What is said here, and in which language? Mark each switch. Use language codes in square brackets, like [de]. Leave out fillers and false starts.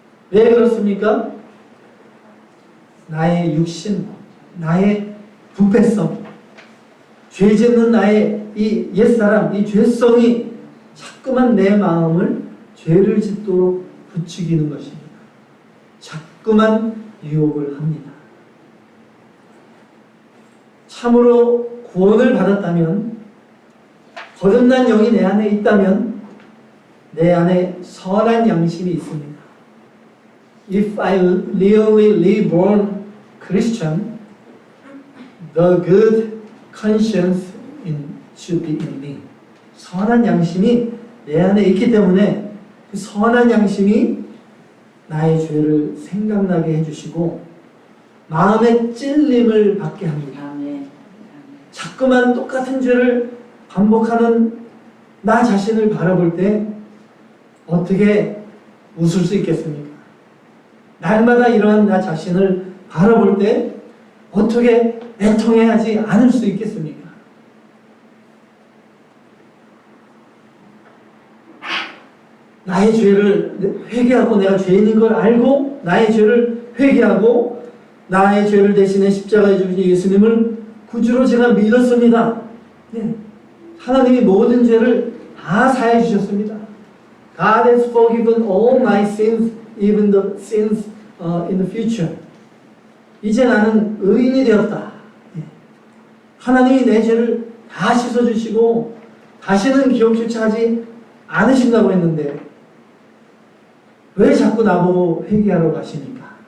[ko] 왜 그렇습니까? 나의 육신, 나의 부패성, 죄 짓는 나의 이 옛사람, 이 죄성이 자꾸만 내 마음을 죄를 짓도록 부추기는 것입니다. 자꾸만 유혹을 합니다. 참으로 구원을 받았다면 거듭난 영이 내 안에 있다면 내 안에 선한 양심이 있습니다. [en] If I really reborn Christian, the good conscience should be in me. [ko] 선한 양심이 내 안에 있기 때문에 그 선한 양심이 나의 죄를 생각나게 해주시고 마음의 찔림을 받게 합니다. 자꾸만 똑같은 죄를 반복하는 나 자신을 바라볼 때 어떻게 웃을 수 있겠습니까? 날마다 이러한 나 자신을 바라볼 때 어떻게 애통해하지 않을 수 있겠습니까? 나의 죄를 회개하고 내가 죄인인 걸 알고 나의 죄를 회개하고 나의 죄를 대신해 십자가에 죽으신 예수님을 구주로 제가 믿었습니다. 네. 하나님이 모든 죄를 다 사해 주셨습니다. [en] God has forgiven all my sins, even the sins in the future. [ko] 이제 나는 의인이 되었다. 네. 하나님이 내 죄를 다 씻어주시고 다시는 기억조차 하지 않으신다고 했는데 왜 자꾸 나보고 회개하라고 하십니까?